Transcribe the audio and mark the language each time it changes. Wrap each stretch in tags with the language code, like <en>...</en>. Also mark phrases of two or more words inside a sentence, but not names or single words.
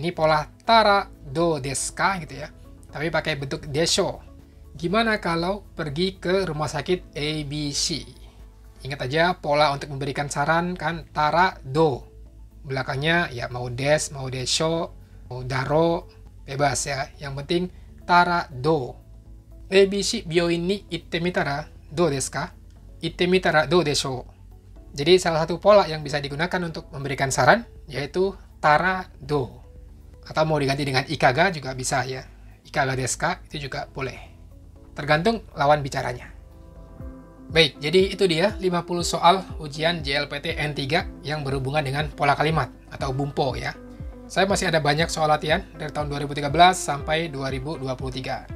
<id>Ini pola</id> <ja>たらどうですか</ja> <id>gitu ya. Tapi pakai bentuk desho. Gimana kalau pergi ke rumah sakit ABC? Ingat aja pola untuk memberikan saran kan</id> <ja>たらどう.</ja> <id>Belakangnya ya mau des, mau desho, mau daro, bebas ya. Yang penting</id> <ja>たらどう. ABC 病院に行ってみたらどうですか? 行ってみたらどうでしょう?</ja> <id>Jadi salah satu pola yang bisa digunakan untuk memberikan saran yaitu</id> <ja>たらどう.</ja> <id>Atau mau diganti dengan ikaga juga bisa ya.</id> <ja>いかがですか</ja> <id>itu juga boleh. Tergantung lawan bicaranya. Baik, jadi itu dia 50 soal ujian JLPT N3 yang berhubungan dengan pola kalimat atau bumpo ya. Saya masih ada banyak soal latihan dari tahun 2013 sampai 2023.</id>